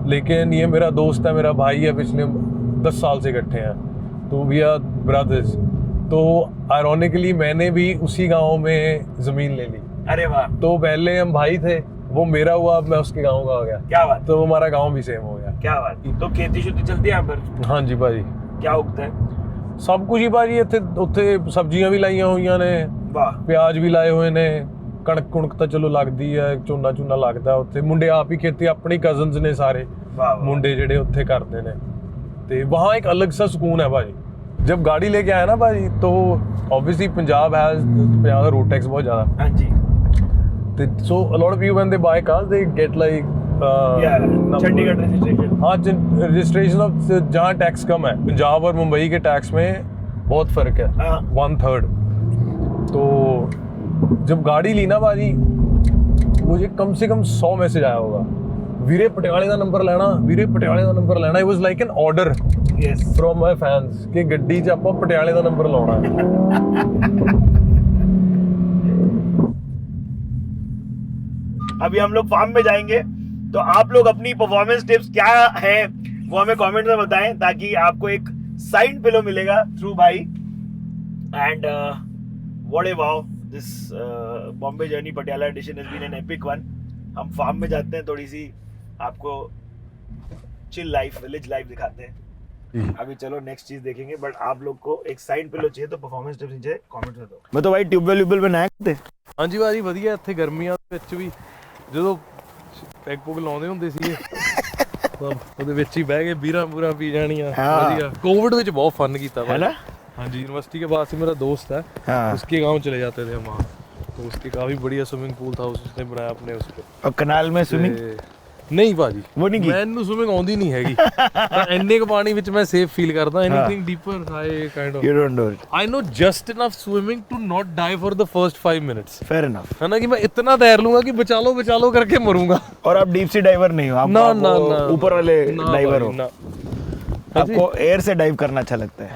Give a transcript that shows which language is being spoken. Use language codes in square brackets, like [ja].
[hi] लेकिन ये मेरा दोस्त है, मेरा भाई है, पिछले 10 साल से इकट्ठे हैं, तो [en] We are brothers. [hi] तो आयरॉनिकली मैंने भी उसी गांव में ज़मीन ले ली। अरे वाह, तो पहले हम भाई थे, वो मेरा हुआ, अब मैं उसके गांव का हो गया, क्या बात, तो हमारा गांव भी सेम हो गया। क्या बात। तो खेती शुद्धि चलती है यहाँ पर? हाँ जी भाजी, क्या उगता है? [pa] ਸਭ ਕੁਝ ਹੀ ਭਾਜੀ ਇੱਥੇ ਉੱਥੇ ਸਬਜ਼ੀਆਂ ਵੀ ਲਾਈਆਂ ਹੋਈਆਂ ਨੇ, [hi] वाह। [pa] ਪਿਆਜ਼ ਵੀ ਲਾਏ ਹੋਏ ਨੇ, ਕਣਕ ਤਾਂ ਚਲੋ ਲੱਗਦੀ ਹੈ, ਝੋਨਾ ਲੱਗਦਾ ਉੱਥੇ। ਮੁੰਡੇ ਆਪ ਹੀ ਖੇਤੀ, ਆਪਣੇ ਕਜ਼ਨਸ ਨੇ ਸਾਰੇ [hi] वाह वाह। [pa] मुंडे जेडे उत्थे करते ने, [hi] ते वहाँ एक अलग सा सुकून है भाजी। जब गाड़ी लेके आया ना भाजी, तो ऑब्वियसली पंजाब का रोड टैक्स बहुत ज़्यादा, हाँ जी। [en] so a lot of people when they buy cars they get like [hi] Yeah, Chandigarh registration. हाँ, रजिस्ट्रेशन ऑफ जहाँ टैक्स कम है, पंजाब और मुंबई के टैक्स में बहुत फर्क है, हाँ। 1/3। तो जब गाड़ी ली ना भाजी, मुझे कम से कम 100 मैसेज आया होगा, वीरे पटियाले का नंबर लेना, वीरे पटियाले का नंबर लेना। [en] it was like an order [hi] yes [en] from my fans [pa] कि गड्डी च आपां पटियाले का नंबर लाना है। [hi] अभी हम लोग फार्म में जाएंगे, तो आप लोग अपनी परफॉर्मेंस टिप्स क्या है वो हमें कमेंट में बताएं, ताकि आपको एक साइड पिलो मिलेगा थ्रू भाई। [en] And what a wow, this Bombay journey Patiala edition has been an epic one. [hi] हम फार्म में जाते हैं, थोड़ी सी आपको चिल लाइफ, विलेज लाइफ दिखाते हैं। अभी चलो नेक्स्ट चीज देखेंगे, बट आप लोग को एक साइड पिलो चाहिए तो परफॉर्मेंस टिप्स नीचे कमेंट में दो। मैं तो भाई ट्यूबवेल बनाया करते। [pa] ਹਾਂਜੀ ਭਾਜੀ ਵਧੀਆ, ਇੱਥੇ ਗਰਮੀਆਂ ਦੇ ਵਿੱਚ ਵੀ ਜਦੋਂ ਪੈਗ ਪੁਗ ਲਾਉਂਦੇ ਹੁੰਦੇ ਸੀਗੇ ਤਾਂ ਉਹਦੇ ਵਿੱਚ ਹੀ ਬਹਿ ਕੇ ਬੀਰਾਂ ਬੂਰਾਂ ਪੀ ਜਾਣੀਆਂ। [hi] हाँ। ਵਧੀਆ, कोविड ਵਿੱਚ बहुत फन किया है ना? हाँ जी, यूनिवर्सिटी के पास ही मेरा दोस्त है, हाँ। उसके गांव चले जाते थे हम वहाँ, तो उसके काफी बढ़िया स्विमिंग पूल था, उसने बनाया अपने उस पे। और कनाल में स्विमिंग [pa] ਨਹੀਂ ਭਾਜੀ, [hi] वो नहीं की? [pa] ਮੈਨੂੰ ਸਵਿਮਿੰਗ ਆਉਂਦੀ ਨਹੀਂ ਹੈਗੀ, ਤਾਂ ਇੰਨੇ ਕੁ ਪਾਣੀ ਵਿੱਚ ਮੈਂ ਸੇਫ ਫੀਲ ਕਰਦਾ। [en] Anything deeper I kind of You don't do it. I know just enough swimming to not die for the first 5 minutes, Fair enough. [hi] है ना, कि मैं इतना तैर लूंगा कि बचा लो करके मरूंगा। और आप डीप सी डाइवर नहीं हो, आप ना आप ना वो ना ऊपर वाले ना डाइवर हो। भाई, ना। आपको एयर से डाइव करना अच्छा लगता है।